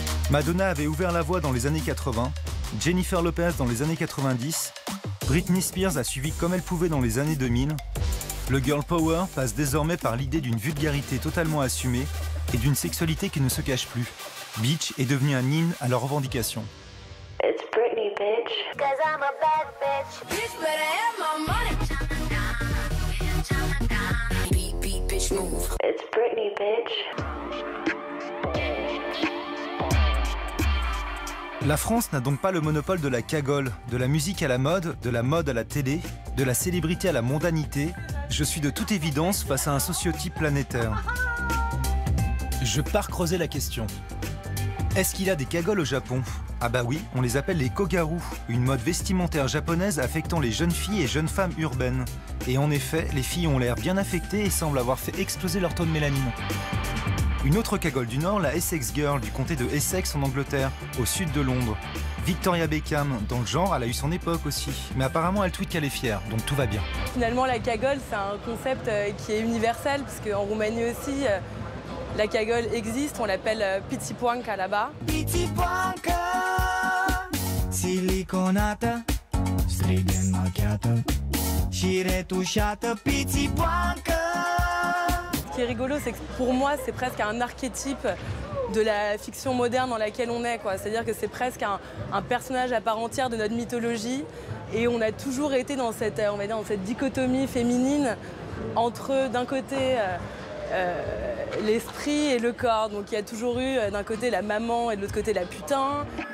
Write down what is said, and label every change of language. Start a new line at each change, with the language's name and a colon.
French: Madonna avait ouvert la voie dans les années 80, Jennifer Lopez dans les années 90, Britney Spears a suivi comme elle pouvait dans les années 2000. Le girl power passe désormais par l'idée d'une vulgarité totalement assumée et d'une sexualité qui ne se cache plus. Bitch est devenu un hymne à leurs revendications.
English: It's Britney, bitch. 'Cause I'm a bad bitch. Bitch, better have my money. Beat, beat, bitch, move. It's Britney, bitch.
French: La France n'a donc pas le monopole de la cagole, de la musique à la mode, de la mode à la télé, de la célébrité à la mondanité. Je suis de toute évidence face à un sociotype planétaire. Je pars creuser la question. Est-ce qu'il y a des cagoles au Japon? Ah bah oui, on les appelle les kogaru, une mode vestimentaire japonaise affectant les jeunes filles et jeunes femmes urbaines. Et en effet, les filles ont l'air bien affectées et semblent avoir fait exploser leur taux de mélanine. Une autre cagole du Nord, la Essex Girl du comté de Essex en Angleterre, au sud de Londres. Victoria Beckham, dans le genre, elle a eu son époque aussi. Mais apparemment, elle tweet qu'elle est fière, donc tout va bien. Finalement, la cagole, c'est un concept qui est universel, parce qu'en Roumanie aussi, la cagole existe, on l'appelle pitipoanka là-bas.
Romanian: Pitipoanka, siliconată, strigă-n machiată și retușată, pitipoanka.
French: Ce qui est rigolo, c'est que pour moi, c'est presque un archétype de la fiction moderne dans laquelle on est, quoi. C'est-à-dire que c'est presque un personnage à part entière de notre mythologie. Et on a toujours été dans cette, on va dire, dans cette dichotomie féminine entre, d'un côté, l'esprit et le corps. Donc il y a toujours eu, d'un côté, la maman et de l'autre côté, la putain.